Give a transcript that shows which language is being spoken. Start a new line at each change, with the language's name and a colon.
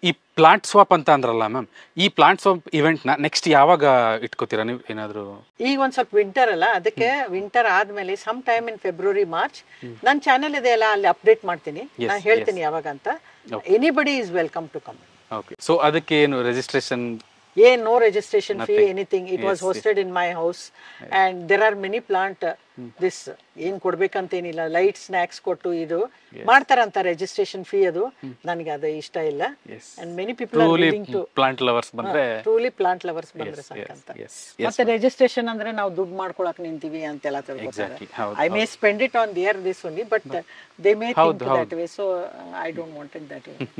Kannada: ಈ plant swap ಅಂತ ಅಂದ್ರಲ್ಲ ಮ್ಯಾಮ್, ಈ ಪ್ಲಾಂಟ್ ಸ್ವಾಪ್ ಇವೆಂಟ್ ನ ನೆಕ್ಸ್ಟ್ ಯಾವಾಗ ಇಟ್ಕೋತೀರಾ ನೀವು? ಏನಾದ್ರು ಈಗ ಒಂದ್ ಸ್ವಲ್ಪ ವಿಂಟರ್ ಅಲ್ಲ, ಅದಕ್ಕೆ ವಿಂಟರ್ ಆದ್ಮೇಲೆ
English: some time in February March
Kannada: ನನ್ನ ಚಾನೆಲ್ ಇದೆ ಅಲ್ಲ, ಅಲ್ಲಿ ಅಪ್ಡೇಟ್ ಮಾಡ್ತೀನಿ, ನಾನು ಹೇಳ್ತೀನಿ ಯಾವಾಗ ಅಂತ.
English: Anybody is welcome to come.
Kannada: Okay. So ಅದಕ್ಕೆ ಏನು registration?
English: No registration fee, anything. It was hosted in my house, and there are many plant this
Kannada: ಏನ್ ಕೊಡ್ಬೇಕಂತೇನಿಲ್ಲ, ಲೈಟ್ ಸ್ನಾಕ್ಸ್ ಕೊಟ್ಟು ಇದು ಮಾಡ್ತಾರಂತ. ರಿಜಿಸ್ಟ್ರೇಷನ್ ಫೀ ಅದು ನನಗೆ ಅದು ಇಷ್ಟ ಇಲ್ಲ.
English: and many people are willing to
Kannada: plant lovers ಬಂದ್ರೆ, ಟ್ರೂಲಿ ಪ್ಲಾಂಟ್ ಲವರ್ಸ್ ಬಂದ್ರೆ ಸಾಕಂತ. ಮತ್ತೆ ರಿಜಿಸ್ಟ್ರೇಷನ್ ಅಂದ್ರೆ ನಾವು ದುಡ್ಡು ಮಾಡ್ಕೊಳಕ್ ನಿಂತೀವಿ ಅಂತೆಲ್ಲ ತಿಳ್ಕೊತಾರೆ.
English: I may spend it on there this only, but they may think that way. So I don't want it that way.